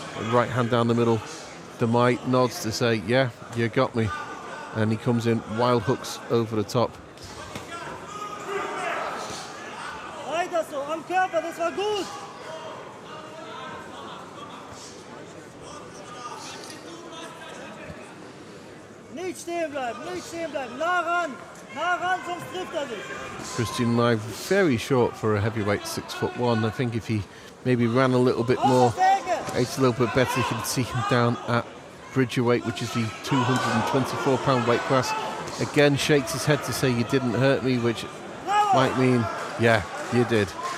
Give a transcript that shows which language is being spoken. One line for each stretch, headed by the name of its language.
English: Right hand down the middle. Demaj nods to say, yeah, you got me. And he comes in, wild hooks over the top.
German: Weiter so, am Körper, das war gut. Nicht stehen bleiben, nah ran, sonst trifft dich.
English: Christian Demaj very short for a heavyweight, 6'1". I think if he maybe ran a little bit more, ate a little bit better, you can see him down at Bridgerweight, which is the 224-pound weight class. Again, shakes his head to say, "You didn't hurt me," which might mean, yeah, you did.